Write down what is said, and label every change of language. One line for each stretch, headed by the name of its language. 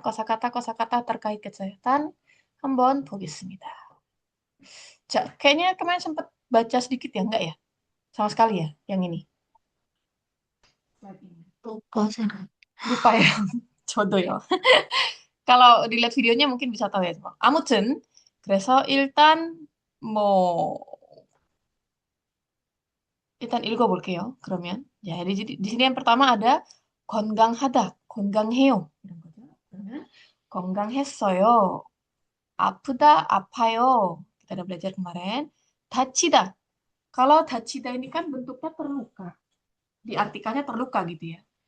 Indonesian: Kosakata-kosakata terkait kesehatan.
Korean: 한번 보겠습니다.
Indonesian: 자, kayaknya kemarin sempat baca sedikit ya, enggak ya? Sama sekali ya, yang ini.
Korean: 오빠 생각.
Indonesian: Lupa ya, jodoh. Kalau dilihat videonya mungkin bisa tahu ya.
Korean: 아무튼, 그래서 뭐 일단 읽어볼게요.
Indonesian: 그러면 ya di sini yang pertama ada 건강하다, 건강해요
Korean: 이런 거죠. 그러면 건강했어요. 아프다, 아파요.
Indonesian: Kita udah belajar kemarin. 다치다. Kalau 다치다 ini kan bentuknya terluka. Diartikannya terluka gitu ya.